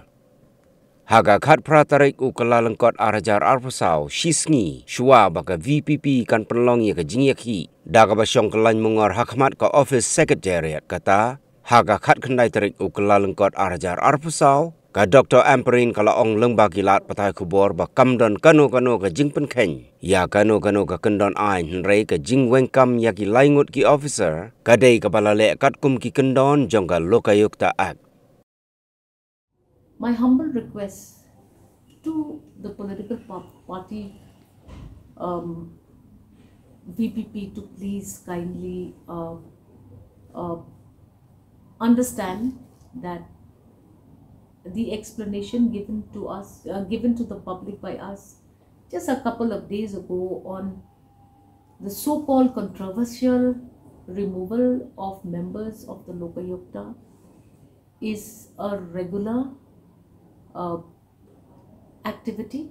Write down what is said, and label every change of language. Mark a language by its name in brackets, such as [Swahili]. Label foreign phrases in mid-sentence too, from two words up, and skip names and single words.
[Khasi] Haga khat pratarik u kalalengkot arajar arpasau shisngi shua baka VPP kan penlong ya ka jingyaki daga basyong kelain mungor hakmat ka office secretariat kata haga khat kendai tarik u kalalengkot arajar arpasau ka Dr. Amperin kala ong lengba kilat patai kubor ba kamdon kano ka Jingpynshai ya kano ka kendon ain henrei ka Jingwengkam ya ki laingut ki officer kadai ka balale kat kum ki kendon jongka Lokayukta Act. [English] My humble request to the political party VPP to please kindly understand that the explanation given to us, given to the public by us just a couple of days ago on the so-called controversial removal of members of the Lokayukta is a regular activity.